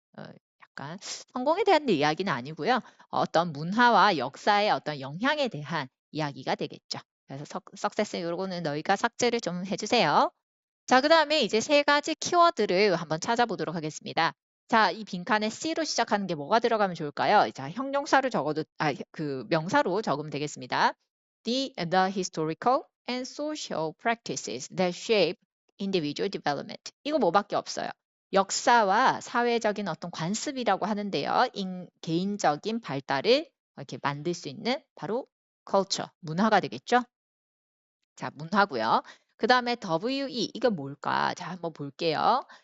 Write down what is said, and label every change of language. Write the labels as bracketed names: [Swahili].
[Korean] 약간 성공에 대한 이야기는 아니고요. 어떤 문화와 역사의 어떤 영향에 대한 이야기가 되겠죠. 그래서 석세스 요거는 너희가 삭제를 좀 해주세요. 자, 그 다음에 이제 세 가지 키워드를 한번 찾아보도록 하겠습니다. 자, 이 빈칸에 C로 시작하는 게 뭐가 들어가면 좋을까요? 자, 형용사로 적어도, 그 명사로 적으면 되겠습니다. [English] The historical and social practices that shape individual development. [Korean] 이거 뭐밖에 없어요. 역사와 사회적인 어떤 관습이라고 하는데요. 개인적인 발달을 이렇게 만들 수 있는 바로 culture, 문화가 되겠죠? 자, 문화고요. 그 다음에 WE, 이거 뭘까? 자, 한번 볼게요.